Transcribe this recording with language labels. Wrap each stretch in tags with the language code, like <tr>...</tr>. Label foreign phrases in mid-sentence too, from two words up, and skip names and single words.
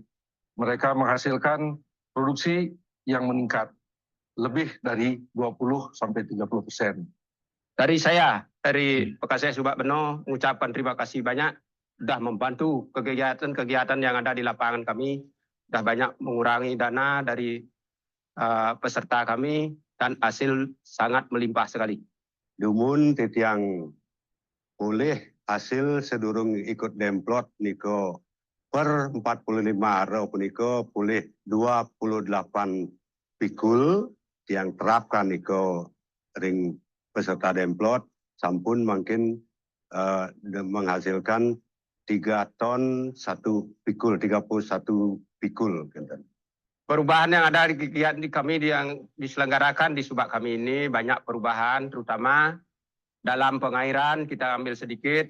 <id>Mereka menghasilkan produksi yang meningkat lebih dari 20-30%. Dari bekas saya Subak Beno, mengucapkan terima kasih banyak sudah membantu kegiatan-kegiatan yang ada di lapangan kami, sudah banyak mengurangi dana dari peserta kami dan hasil sangat melimpah sekali.</id> <ban>Dumun titiang</ban> <id>boleh hasil</id> <ban>sedurung ikut Demplot niko per 45 row niko</ban> <id>boleh 28 pikul yang terapkan</id> <ban>niko ring peserta Demplot sampun</ban> <id>mungkin menghasilkan 3 ton 1 pikul 31 pikul. perubahan yang ada di kegiatan kami yang diselenggarakan di subak kami ini banyak perubahan, terutama dalam pengairan kita ambil sedikit.</id>